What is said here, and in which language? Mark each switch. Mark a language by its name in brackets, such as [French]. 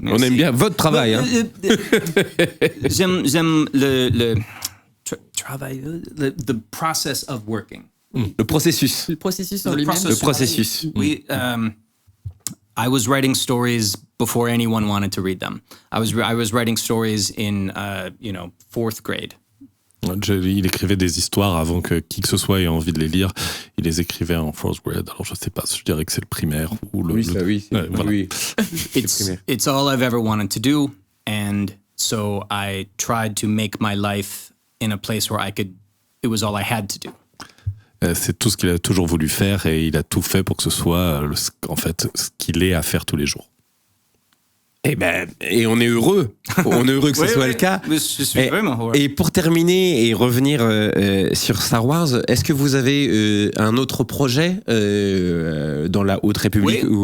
[French] On aime bien votre travail. Hein. J'aime le travail, [English] the process of working. [French] Le processus. Le processus en lui-même. Le processus. [English] Oui, I was writing stories before anyone wanted to read them. I was writing stories in, fourth grade. [French] Il écrivait des histoires avant que qui que ce soit ait envie de les lire. Il les écrivait en fourth grade. Alors je sais pas, je dirais que c'est le primaire ou le. Oui, ça, oui. Voilà. Oui. [English] It's all I've ever wanted to do, and so I tried to make my life in a place where it was all I had to do. [French] C'est tout ce qu'il a toujours voulu faire et il a tout fait pour que ce soit en fait ce qu'il ait à faire tous les jours. Et on est heureux. On est heureux que ce soit le cas. Je suis vraiment heureux. Et pour terminer et revenir sur Star Wars, est-ce que vous avez un autre projet dans la Haute République